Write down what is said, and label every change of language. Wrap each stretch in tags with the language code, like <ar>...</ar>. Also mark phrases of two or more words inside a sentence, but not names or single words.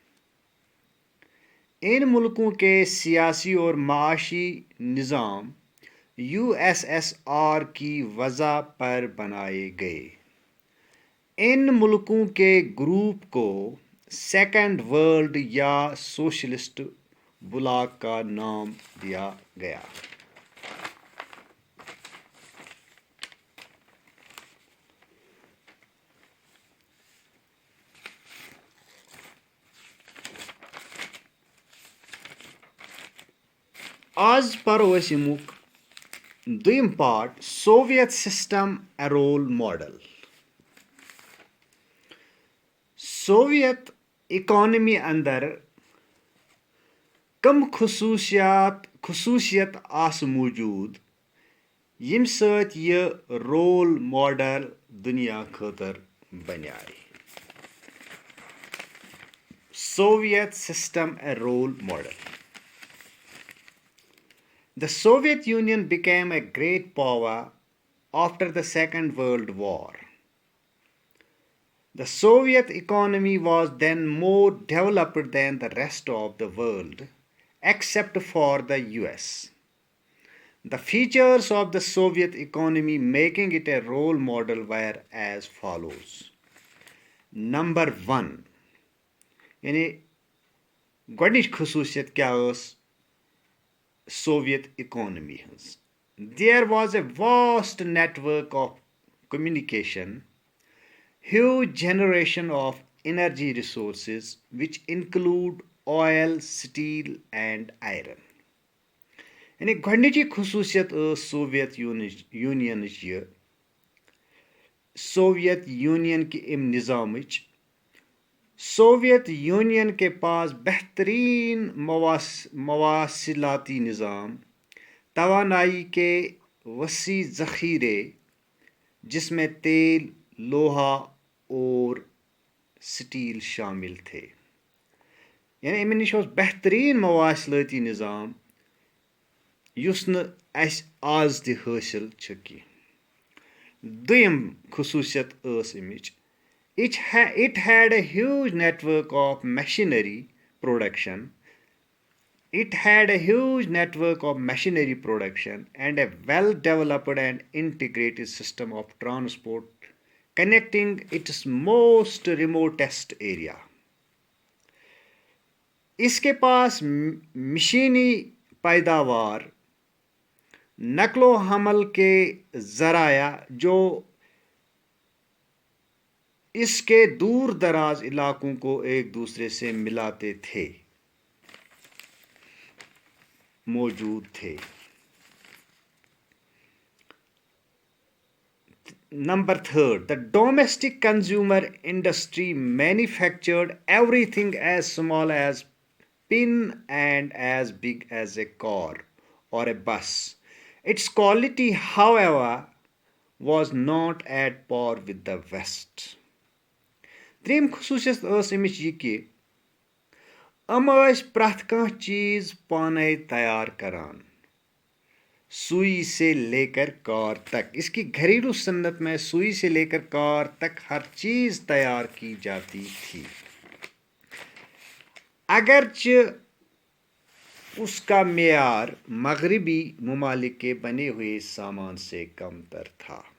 <ur>ان ملکوں کے سیاسی اور معاشی نظام USSR کی وضع پر بنائے گئے. ان ملکوں کے گروپ کو</ur> <en>Second World</en> <ur>یا</ur> <en>Socialist bloc</en> <ur>کا نام دیا گیا.</ur> <ks>آز پرو أسۍ اَمیُک دوٚیِم</ks> <en>part Soviet system a role model.</en> <ks>سوویت اکانمی اندر کم خصوصیت آسہٕ موجود ییٚمہِ سۭتۍ یہِ</ks> <en>role model</en> <ks>دُنیا خٲطرٕ بنیٛاے.</ks> <en>Soviet system a role model. The Soviet Union became a great power after the Second World War. The Soviet economy was then more developed than the rest of the world, except for the US. The features of the Soviet economy making it a role model were as follows. Number 1.</en> <ks>یعنی گۄڈنِچ خصوٗصیت کیٛاہ ٲس</ks> <en>Soviet economy</en> <ks>ہٕنٛز.</ks> <en>There was a vast network of communication, huge generation of energy resources which include oil, steel and iron.</en> <ks>یعنی گۄڈنِچی خصوٗصیت ٲس سوویت یوٗنینٕچ یہِ سوویت یوٗنین کہِ اَمہِ نظامٕچ.</ks> <ur>سوویت یونین کے پاس بہترین مواصلاتی نظام, توانائی کے وسیع ذخیرے جس میں تیل, لوہا اور سٹیل شامل تھے.</ur> <ks>یعنی امہِ نِش اوس بہتریٖن مواصلٲتی نظام یُس نہٕ اَسہِ آز تہِ حٲصِل چھُ کینٛہہ. دوٚیِم خصوٗصیت ٲس امِچ</ks> <en>It had a huge network of machinery, production. It had a huge network of machinery production and a well developed and integrated system of transport connecting its most remotest area.</en> <ur>اس کے پاس مشینی پیداوار، نقل و حمل کے ذرائع جو اس کے دور دراز علاقوں کو ایک دوسرے سے ملاتے تھے، موجود تھے.</ur> <en>Number third, the domestic consumer industry manufactured everything as small as pin and as big as a car or a bus. Its quality, however, was not at par with the West.</en> <ks>تریم خصوصیت امچ یہ کہ پرٛٮ۪تھ کانٛہہ چیز پانے تیار کران،</ks> <ur>سوئی سے لے کر کار تک. اس کی گھریلو صنعت میں سوئی سے لے کر کار تک ہر چیز تیار کی جاتی تھی، اگرچہ اس کا معیار مغربی ممالک کے بنے ہوئے سامان سے کم تر تھا.</ur>